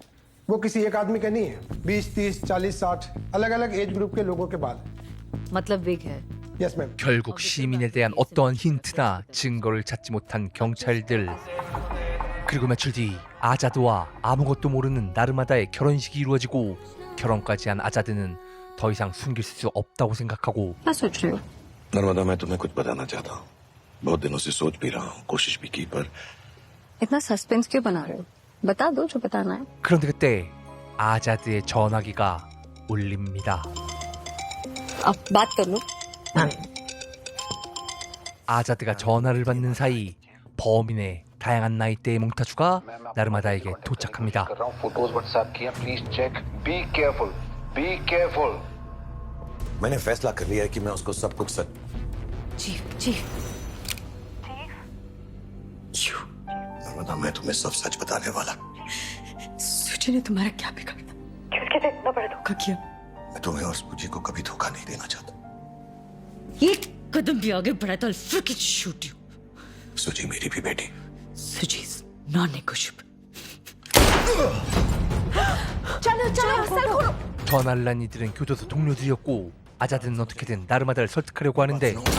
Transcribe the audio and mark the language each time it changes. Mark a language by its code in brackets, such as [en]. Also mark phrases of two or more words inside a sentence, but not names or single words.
[hi] वो किसी एक आदमी का नहीं है। 20, 30, 40, 60 अलग अलग [en] age group [hi] के लोगों के बाल। मतलब विग है। [en] yes ma'am. [ko] 결국 시민에 대한 어떠한 힌트나 증거를 찾지 못한 경찰들. 그리고 며칠 뒤 아자드와 아무것도 모르는 나르마다의 결혼식이 이루어지고 결혼까지 한 아자드는 더 이상 숨길 수 없다고 생각하고 [hi] क्या सोच रहे हो? नर्मदा, मैं तुम्हें कुछ बताना चाहता हूँ। बहुत दिनों से सोच भी रहा हूँ, कोशिश भी की, पर इतना सस्पेंस क्यों बना रहे हो? बता दो जो बताना है। [ko] 그런데 그때 아자드의 전화기가 울립니다. [hi] अब बात कर लो। [ko] 아자드가 전화를 받는 사이 범인의 다양한 나이대의 몽타주가 나르마다에게 도착합니다. [en] photos WhatsApp किया, please check, be careful, be careful. [hi] मैंने फैसला कर लिया है कि मैं उसको सब कुछ सच। चीफ नर्मदा, मैं तुम्हें सब सच बताने वाला। सूची ने तुम्हारा क्या बिगाड़ा? किसके साथ इतना बड़ा धोखा किया? मैं तुम्हें और सूजी को कभी धोखा नहीं देना चाहता। एक कदम भी आगे बढ़ा तो [en] I'll freaking shoot you. [hi] सूजी मेरी भी बेटी। [en] Suji is non-negotiable. [hi] चलो सल खोलो। [ko] 전화를 난 이들은 교도소 동료들이었고 아자드는 어떻게든 나르마다를 설득하려고 하는데